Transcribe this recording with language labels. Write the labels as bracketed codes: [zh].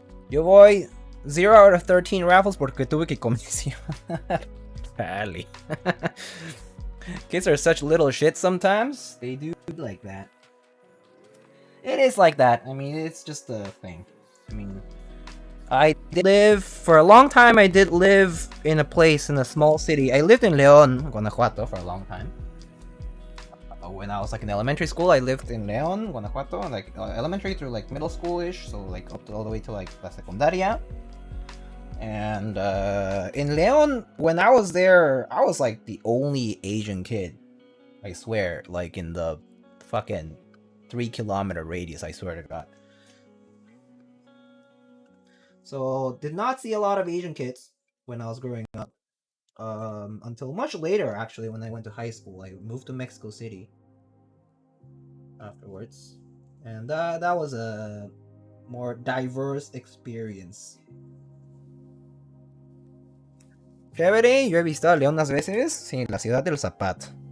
[es] Yo voy [en] 0 out of 13 raffles [es] porque tuve que comisionar. Vale. [en] Kids are such little shit sometimes. They do like that. It is like that. I mean, it's just a thing. I mean, I did live for a long time. I did live in a place in a small city. I lived in León, Guanajuato, for a long time. When I was like in elementary school, I lived in León, Guanajuato, like elementary through like middle school-ish, so like up to all the way to like la secundaria. And in León, when I was there, I was like the only Asian kid. I swear, like in the fucking 3-kilometer radius, I swear to God. So did not see a lot of Asian kids when I was growing up. Until much later, actually, when I went to high school. I moved to Mexico City afterwards, and that was a more diverse experience. [es] Chévere, yo he visitado León unas veces, sí, la ciudad del zapato.